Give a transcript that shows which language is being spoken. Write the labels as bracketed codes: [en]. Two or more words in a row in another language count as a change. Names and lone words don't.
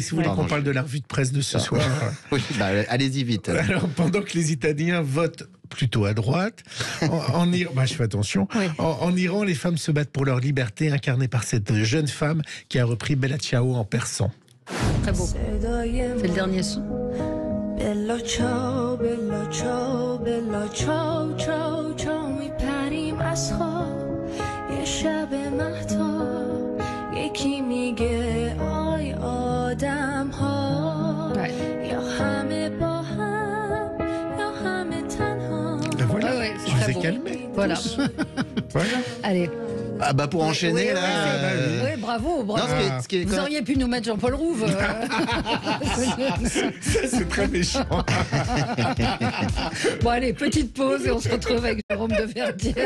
[fr] et si vous voulez qu'on parle de la revue de presse de ce soir. Oui, allez-y vite. Alors, pendant que les Italiens votent plutôt à droite, en Iran, je fais attention, en Iran, les femmes se battent pour leur liberté, incarnée par cette jeune femme qui a repris Bella Ciao en persan. Très beau. C'est le dernier son. [it] Bella ciao, bella ciao, bella ciao, ciao, ciao [fa] میپریم از خواب یه شب مهتاب یکی میگه آی آدم ها یا همه با هم یا همه تنها. [fr] Voilà, je vous ai calmé. Voilà. Voilà. Allez. Ah bah pour enchaîner là. Oui, bravo. Non, vous auriez pu nous mettre Jean-Paul Rouve. C'est très méchant. Bon allez, petite pause et on se retrouve avec Jérôme de Verdière.